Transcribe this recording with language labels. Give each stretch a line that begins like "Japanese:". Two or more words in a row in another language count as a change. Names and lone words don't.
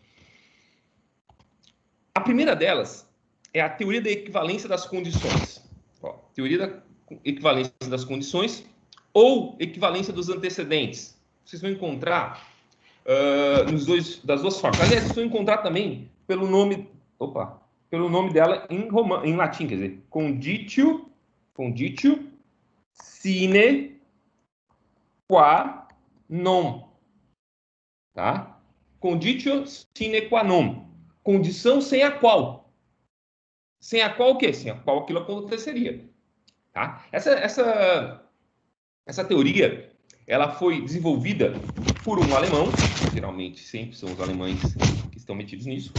Portuguese: A primeira delas é a teoria da equivalência das condições. Ó, teoria da equivalência das condições ou equivalência dos antecedentes. Vocês vão encontrar das duas formas. Aliás, vocês vão encontrar também pelo nome dela em latim, quer dizer,
Latin: conditio sine qua non. Tá? Conditio sine qua non.
Portuguese: Condição sem a qual. Sem a qual o quê? Sem a qual aquilo aconteceria. Tá? Essa teoria, ela foi desenvolvida por um alemão, geralmente sempre são os alemães que estão metidos nisso.